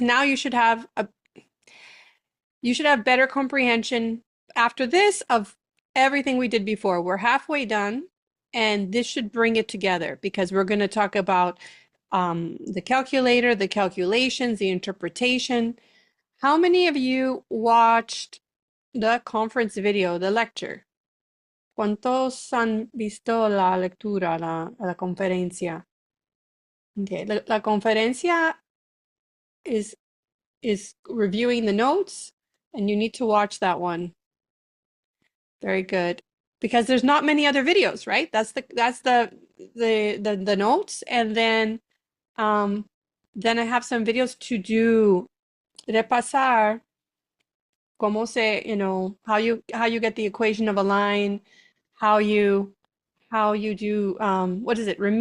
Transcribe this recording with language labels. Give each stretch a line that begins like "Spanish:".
English: Now you should have better comprehension after this of everything we did before. We're halfway done, and this should bring it together because we're going to talk about the calculator, the calculations, the interpretation. How many of you watched the conference video, the lecture?
Spanish: ¿Cuántos han visto la lectura, la conferencia?
English: Okay, la conferencia is reviewing the notes, and you need to watch that one. Very good. Because there's not many other videos, right? That's the notes, and then I have some videos to do,
Spanish: repasar cómo se,
English: how you get the equation of a line, how you do what is it?